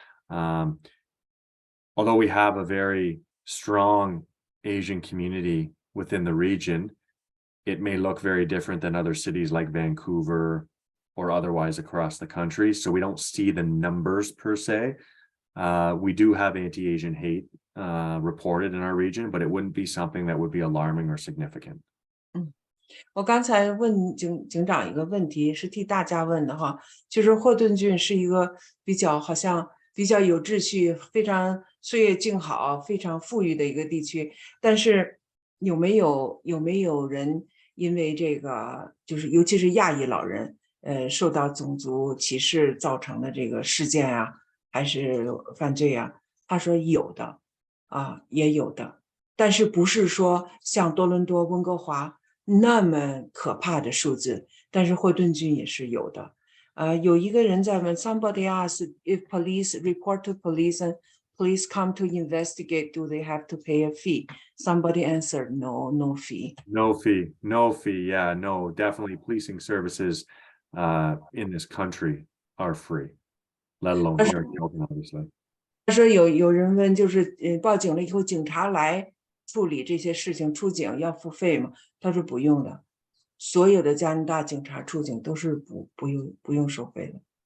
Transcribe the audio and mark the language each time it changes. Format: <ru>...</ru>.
<en>Although we have a very strong Asian community within the region, it may look very different than other cities like Vancouver or otherwise across the country. So we don't see the numbers per se. We do have anti-Asian hate reported in our region, but it wouldn't be something that would be alarming or significant.</en> <zh>我刚才问警长一个问题，是替大家问的哈，就是霍顿郡是一个好像比较有秩序、非常岁月静好、非常富裕的一个地区，但是有没有人因为这个，就是尤其是亚裔老人，受到种族歧视造成的这个事件啊，还是犯罪啊？他说有的，也有的，但是不是说像多伦多、温哥华那么可怕的数字，但是霍顿郡也是有的。有一个人在问</zh> <en>，Somebody asked if police report to police and police come to investigate, do they have to pay a fee? Somebody answered, no, no fee. No fee, no fee. Yeah, no, definitely policing services in this country are free, let alone here in Halton, obviously.</en> <zh>他说有人问，就是报警了以后，警察来处理这些事情，出警要付费吗？他说不用的，所有的加拿大警察出警都是不用收费的。</zh>